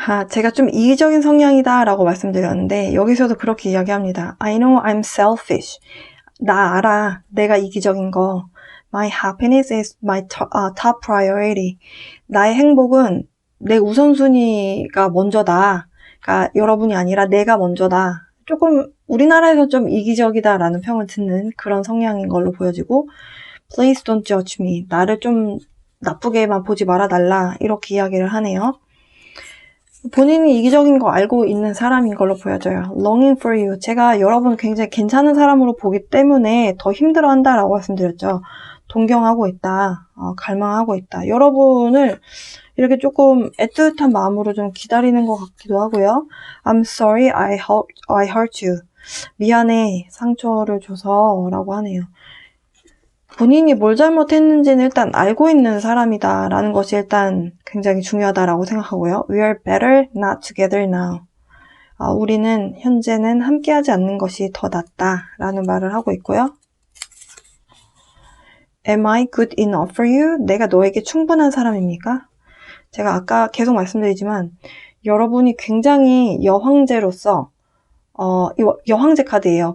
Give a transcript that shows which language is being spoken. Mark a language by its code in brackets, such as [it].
[ko] 제가 좀 이기적인 성향이다 라고 말씀드렸는데 여기서도 그렇게 이야기합니다. [en] I know I'm selfish. [ko] 나 알아. 내가 이기적인 거. [en] My happiness is my top priority. [ko] 나의 행복은 내 우선순위가 먼저다. 그러니까 여러분이 아니라 내가 먼저다. 조금 우리나라에서 좀 이기적이다라는 평을 듣는 그런 성향인 걸로 보여지고 [en] Please don't judge me. [ko] 나를 좀 나쁘게만 보지 말아달라. 이렇게 이야기를 하네요. 본인이 이기적인 거 알고 있는 사람인 걸로 보여져요. [en] Longing for you. [ko] 제가 여러분 굉장히 괜찮은 사람으로 보기 때문에 더 힘들어한다라고 말씀드렸죠. 동경하고 있다. 갈망하고 있다. 여러분을 이렇게 조금 애틋한 마음으로 좀 기다리는 것 같기도 하고요. [en] I'm sorry I hurt you. [ko] 미안해. 상처를 줘서 라고 하네요. 본인이 뭘 잘못했는지는 일단 알고 있는 사람이다 라는 것이 일단 굉장히 중요하다라고 생각하고요. [en] We are better not together now. [ko] 우리는 현재는 함께하지 않는 것이 더 낫다 라는 말을 하고 있고요. [en] Am I good enough for you? [ko] 내가 너에게 충분한 사람입니까? 제가 아까 계속 말씀드리지만 여러분이 굉장히 여황제로서 여황제 카드예요.